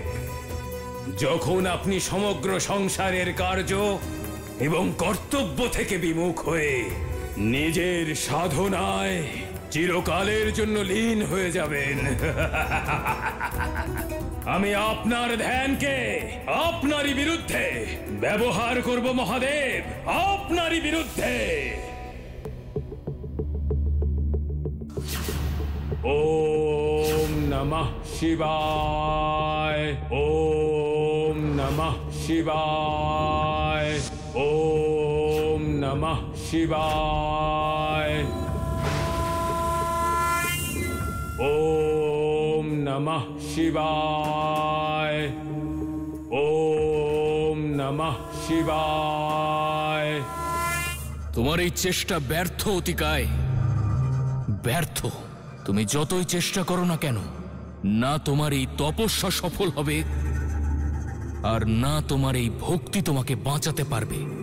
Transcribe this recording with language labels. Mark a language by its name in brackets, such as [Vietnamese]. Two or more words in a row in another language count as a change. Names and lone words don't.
[Bangla] যখন আপনি সমগ্র সংসারের কার্য এবং কর্তব্য থেকে বিমুখ হয়ে নিজের সাধনায় চিরকালের জন্য লীন হয়ে যাবেন, আমি আপনার ধ্যানকে আপনারই বিরুদ্ধে ব্যবহার করব মহাদেব, আপনারই বিরুদ্ধে। [Sanskrit] ওম নমঃ শিবায়, ওম নমঃ শিবায়, ওম নমঃ শিবায়, ওম নমঃ শিবায়, ওম নমঃ শিবায়। [Bangla] তোমার এই চেষ্টা ব্যর্থ অতিকায়, ব্যর্থ। তুমি যতই চেষ্টা করো না কেন, না তোমার এই তপস্যা সফল হবে আর না তোমার এই ভক্তি তোমাকে বাঁচাতে পারবে।